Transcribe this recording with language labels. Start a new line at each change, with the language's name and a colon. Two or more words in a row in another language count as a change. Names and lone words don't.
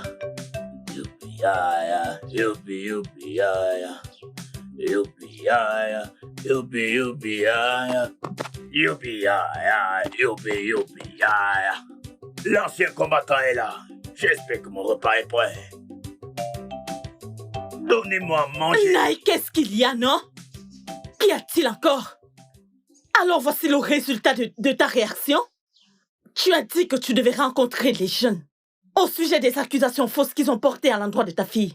French: Youpi, ya. Youpi, youpi, ya. Youpi, ya. Youpi, youpi, ya. Youpi, ya. Youpi, youpi, ya. L'ancien combattant est là. J'espère que mon repas est prêt. Donnez-moi à manger. Naï, qu'est-ce qu'il y a, non? Qu'y a-t-il encore? Alors voici le résultat de ta réaction. Tu as dit que tu devais rencontrer les jeunes au sujet des accusations fausses qu'ils ont portées à l'endroit de ta fille.